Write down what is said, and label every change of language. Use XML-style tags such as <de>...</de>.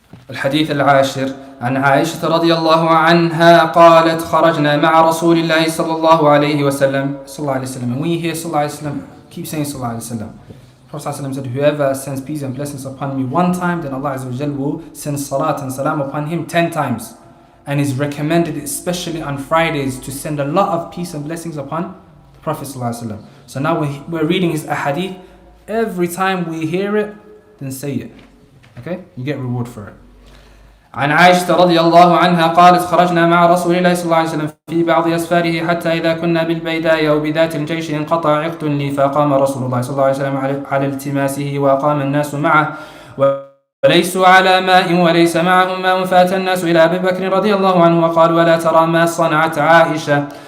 <ar>الحديث العاشر عن عائشة رضي الله عنها قالت خرجنا مع رسول الله صلى الله عليه وسلم.</ar> <en>And when you hear</en> <ar>صلى الله عليه وسلم,</ar> <en>keep saying صلى الله عليه وسلم. Prophet ﷺ said, whoever sends peace and blessings upon me one time, then Allah Azza wa Jal will send salat and salam upon him 10 times. And it's recommended, especially on Fridays, to send a lot of peace and blessings upon the Prophet ﷺ. So now we're reading his ahadith. Every time we hear it, then say it. Okay? You get reward for it.</en> <ar>عن عائشة رضي الله عنها قالت خرجنا مع رسول الله صلى الله عليه وسلم في بعض أسفاره حتى إذا كنا بالبيداء أو بذات الجيش انقطع عقد لي فقام رسول الله صلى الله عليه وسلم على التماسه وقام الناس معه وليسوا على ماء وليس معهم ماء فأتى الناس إلى أبي بكر رضي الله عنه وقال ولا ترى ما صنعت عائشة</ar>